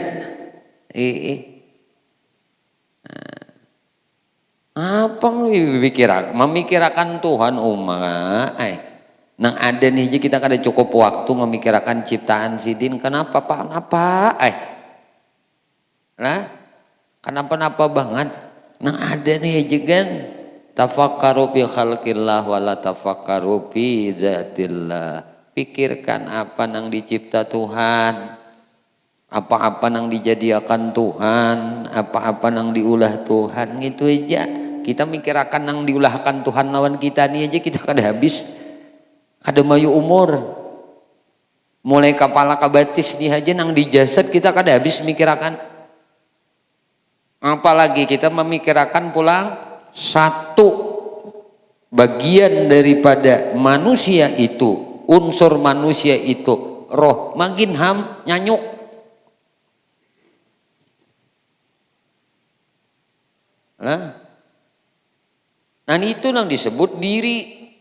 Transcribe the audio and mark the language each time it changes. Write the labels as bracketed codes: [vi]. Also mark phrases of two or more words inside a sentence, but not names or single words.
[bjn] Apa memikirkan Tuhan nang ada nih aja kita kada cukup waktu memikirkan ciptaan sidin. Kenapa lah kenapa banget nang ada nih aja kan. [ar] تفكروا في خلق الله ولا تفكروا في ذات الله. [bjn] Pikirkan apa nang dicipta Tuhan, apa-apa nang dijadiakan Tuhan, apa-apa nang diulah Tuhan, gitu aja. Kita mikirkan nang diulahkan Tuhan lawan kita nih aja kita kada habis, kada mayu umur. Mulai kepala ke batis nih aja nang di jasad kita kada habis mikirkan. Apalagi kita memikirkan pulang satu bagian daripada manusia itu, unsur manusia itu roh, makin nyanyuk. Nah itu yang disebut diri.